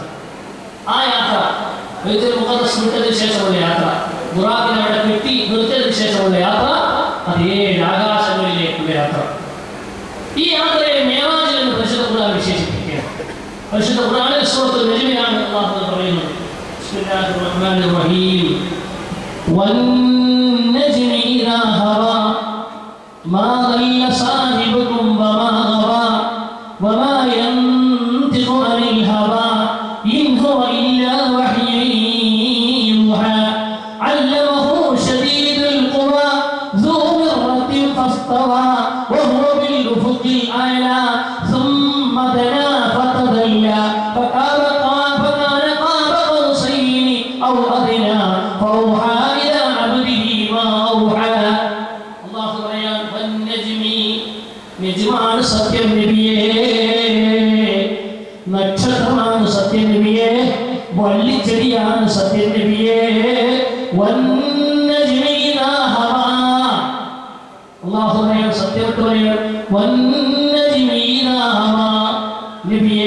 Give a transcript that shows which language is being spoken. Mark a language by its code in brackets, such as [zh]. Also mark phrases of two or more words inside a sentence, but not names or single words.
[ml] ആ യാത്ര ബൈത്തുൽ മുഖദ്ദസ് വിട്ടതിന് ശേഷമുള്ള യാത്ര, ബുറാഖിനെ അവിടെ കെട്ടി നിർത്തിയതിന് ശേഷമുള്ള യാത്ര, അത് 7 ആകാശങ്ങളിലേക്കുള്ള യാത്ര. ഈ യാത്രയെ മിഅ്റാജ് എന്ന് പരിശുദ്ധ ഖുർആൻ വിശേഷിപ്പിക്കുകയാണ്. പരിശുദ്ധ ഖുർആനിൽ സൂറത്തുൽ നജ്മിലാണ് അല്ലാഹു പറയുന്നത്. [ar] بسم الله الرحمن الرحيم. والنجم إذا هوى ما ضل صاحبكم وما غوى وما ينطق عن الهوى إن هو إلا وحي يوحى علمه شديد القوى ذو مرة فاستوى وهو بالأفق الأعلى ثم دنا فتدلى فكان قاب قوسين أو أدنى فأوحى إلى عبده ما أوحى. [ml] നിജമാണ് സത്യം നബിയേ, നക്ഷത്രമാണ് സത്യം നബിയേ, വള്ളിച്ചെടിയാണ് സത്യം നബിയേ. [ar] والنجم إذا هوى, [ml] അല്ലാഹു പറയാൻ സത്യത്തെ പറയാൻ [ar] والنجم إذا هوى [ml] നബിയേ.